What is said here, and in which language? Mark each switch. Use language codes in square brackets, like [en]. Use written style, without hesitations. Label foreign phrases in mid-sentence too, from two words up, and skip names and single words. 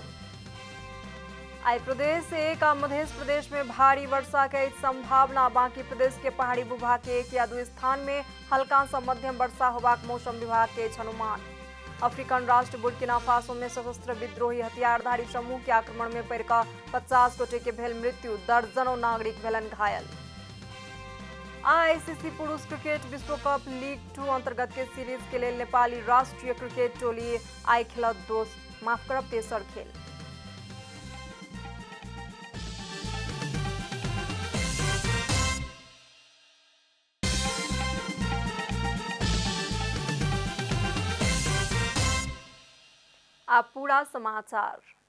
[mai] आई प्रदेश एक आ मध्य प्रदेश में भारी वर्षा के संभावना। बाकी प्रदेश के पहाड़ी भूभाग के एक या दो स्थान में हल्का से मध्यम वर्षा होबाक मौसम विभाग के अनुमान। अफ्रीकन राष्ट्र बुर्किना फासो में सशस्त्र विद्रोही हथियारधारी समूह के आक्रमण में पड़कर 50 गोटे के भेल मृत्यु, दर्जनों नागरिक भेलन घायल। आईसीसी पुरुष क्रिकेट विश्व कप लीग 2 अंतर्गत के सीरीज के लिए नेपाली राष्ट्रीय क्रिकेट टोली आई खेलत तेसर खेल। आप पूरा समाचार।